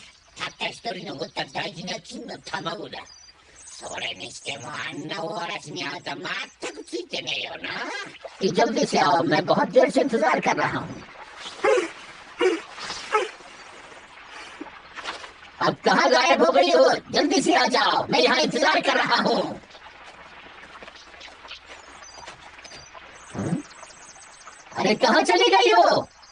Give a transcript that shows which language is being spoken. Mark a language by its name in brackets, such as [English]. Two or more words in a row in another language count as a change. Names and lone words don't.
[Japanese] たった一人残った大事な金の卵だ。それにしてもあんな大嵐にあなた全くついてねえよな。 [Hindi] जल्दी से आओ, मैं बहुत देर से इंतजार कर रहा हूँ। अब कहाँ गायब हो गई हो? जल्दी से आ जाओ, मैं यहाँ इंतजार कर रहा हूँ। अरे कहाँ चली गई हो?